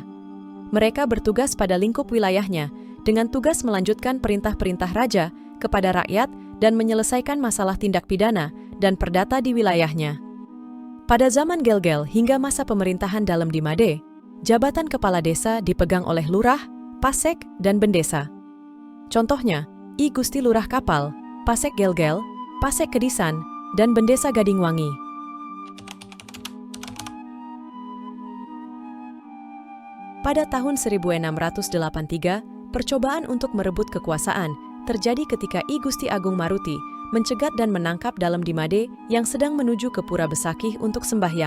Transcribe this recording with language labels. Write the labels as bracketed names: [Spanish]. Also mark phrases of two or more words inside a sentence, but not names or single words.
[Indonesian] Mereka bertugas pada lingkup wilayahnya dengan tugas melanjutkan perintah-perintah raja kepada rakyat dan menyelesaikan masalah tindak pidana dan perdata di wilayahnya. Pada zaman Gelgel hingga masa pemerintahan Dalem di Made, jabatan kepala desa dipegang oleh lurah, pasek, dan bendesa. Contohnya, I Gusti Lurah Kapal, Pasek Gelgel, Pasek Kedisan, dan Bendesa Gadingwangi. Pada tahun 1683, percobaan untuk merebut kekuasaan terjadi ketika I Gusti Agung Maruti mencegat dan menangkap Dalem di Made yang sedang menuju ke Pura Besakih untuk sembahyang.